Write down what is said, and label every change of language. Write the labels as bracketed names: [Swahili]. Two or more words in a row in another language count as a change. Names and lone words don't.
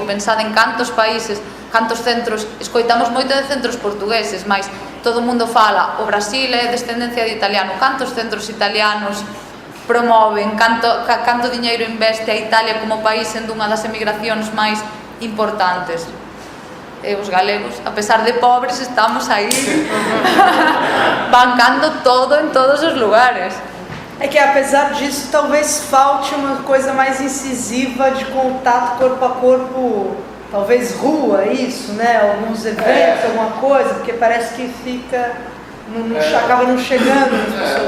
[Galician] Pensade en cantos países, cantos centros, escoitamos moito de centros portugueses, mas todo o mundo fala, o Brasil é descendencia de italiano, cantos centros italianos promoven, canto diñeiro investe a Italia como país sendo unha das emigracións máis importantes. E os galegos, a pesar de pobres, estamos aí bancando todo en todos os lugares. [Portuguese] É que apesar disso, talvez falte uma coisa mais incisiva de contato corpo a corpo, talvez rua, isso, né? Alguns eventos, alguma coisa, porque parece que fica, acaba não chegando nas pessoas.